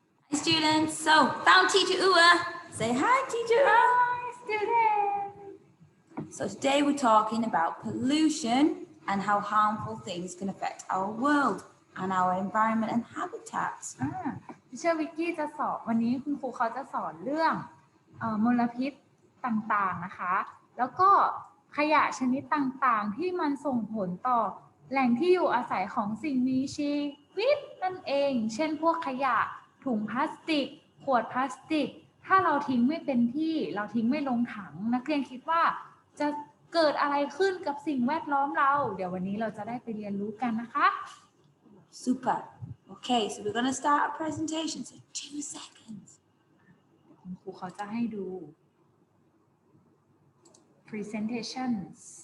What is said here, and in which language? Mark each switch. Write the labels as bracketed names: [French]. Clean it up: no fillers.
[English] Hi, students. So, found Teacher Ua. Say hi, Teacher Ua. Hi, students. So today we're talking about pollution and how harmful things can affect our world and our environment and habitats. [Thai] ทิเชอร์วิกกี้จะสอนวันนี้คุณครูเขาจะสอนเรื่องมลพิษต่างๆนะคะ แล้วก็ขยะชนิดต่างๆที่มันส่งผลต่อแหล่งที่อยู่อาศัยของสิ่งมีชีวิตนั่นเอง เช่นพวกขยะถุงพลาสติกขวดพลาสติกถ้าเราทิ้งไม่เป็นที่เราทิ้งไม่ลงถังนักเรียนคิดว่าจะเกิดอะไรขึ้นกับสิ่งแวดล้อมเราเดี๋ยววันนี้เราจะได้ไปเรียนรู้กันนะคะ [English] Super. Okay, so we're going to start our presentation. So 2 seconds. [Thai] คุณครูเขาจะให้ดู presentations